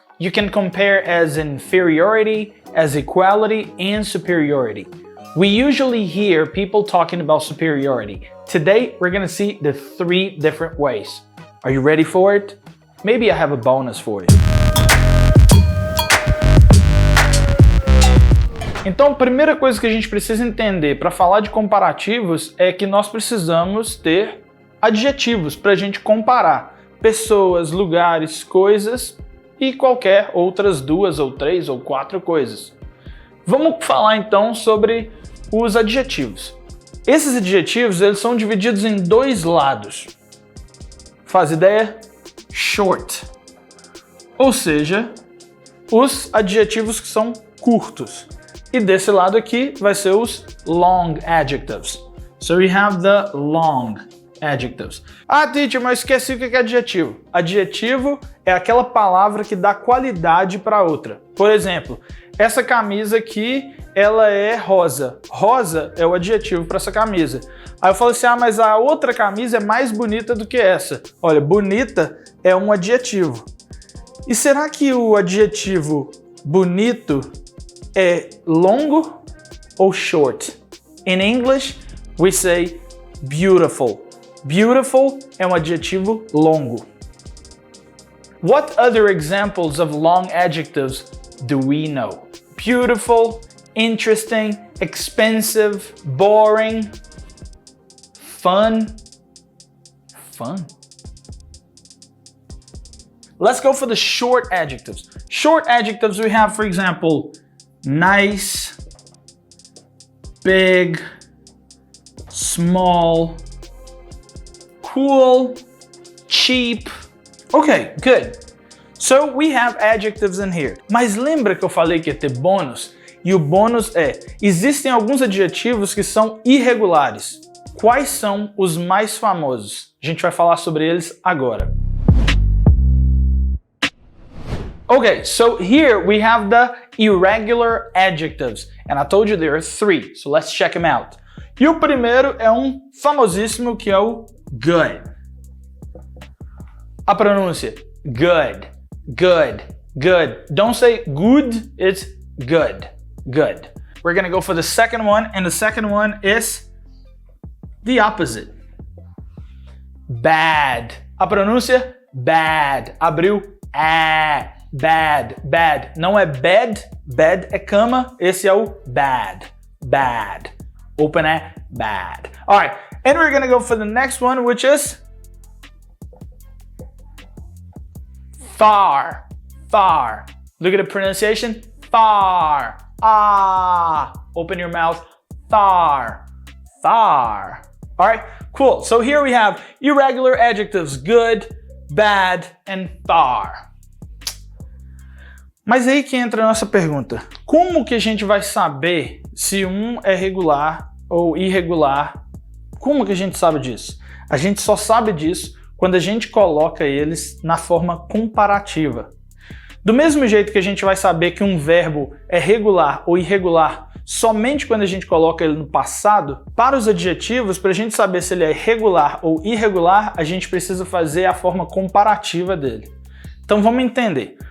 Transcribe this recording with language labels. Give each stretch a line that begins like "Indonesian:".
English: You can compare as inferiority, as equality, and superiority. We usually hear people talking about superiority. Today, we're going to see the 3 different ways. Are you ready for it? Maybe I have a bonus for you.
Portuguese: Então, a primeira coisa que a gente precisa entender para falar de comparativos é que nós precisamos ter adjetivos para a gente comparar pessoas, lugares, coisas e qualquer outras 2 ou 3 ou 4 coisas. Vamos falar então sobre os adjetivos. Esses adjetivos eles são divididos em 2 lados. Faz ideia? Short. Ou seja, os adjetivos que são curtos. E desse lado aqui vai ser os
English: long adjectives. So we have the long adjectives.
Portuguese: Ah, teacher, mas esqueci o que é adjetivo. Adjetivo é aquela palavra que dá qualidade para outra. Por exemplo, essa camisa aqui, ela é rosa. Rosa é o adjetivo para essa camisa. Aí eu falo assim, ah, mas a outra camisa é mais bonita do que essa. Olha, bonita é um adjetivo. E será que o adjetivo bonito é longo ou short?
English: In English, we say beautiful.
Portuguese: Beautiful é um adjetivo longo.
English: What other examples of long adjectives do we know? Beautiful, interesting, expensive, boring, fun. Fun? Let's go for the short adjectives. Short adjectives we have, for example, nice, big, small, cool, cheap. Okay, good. So we have adjectives in here.
Portuguese: Mas lembra que eu falei que ia ter bônus? E o bônus é, existem alguns adjetivos que são irregulares. Quais são os mais famosos? A gente vai falar sobre eles agora.
English: Okay, so here we have the irregular adjectives, and I told you there are 3, so let's check them out.
Portuguese: E o primeiro é um famosíssimo que é o good. A pronúncia, good, good, good.
English: Don't say good, it's good, good. We're gonna go for the second one, and the second one is the opposite.
Portuguese: Bad. A pronúncia, bad. Abriu, bad, bad. Não é bed, bed é cama, esse é o bad, bad. Open é bad.
English: All right, and we're gonna go for the next one, which is far, far. Look at the pronunciation, far, ah. Open your mouth, far, far. All right, cool. So here we have irregular adjectives, good, bad, and far.
Portuguese: Mas aí que entra a nossa pergunta. Como que a gente vai saber se um é regular ou irregular? Como que a gente sabe disso? A gente só sabe disso quando a gente coloca eles na forma comparativa. Do mesmo jeito que a gente vai saber que um verbo é regular ou irregular somente quando a gente coloca ele no passado, para os adjetivos, para a gente saber se ele é regular ou irregular, a gente precisa fazer a forma comparativa dele. Então vamos entender.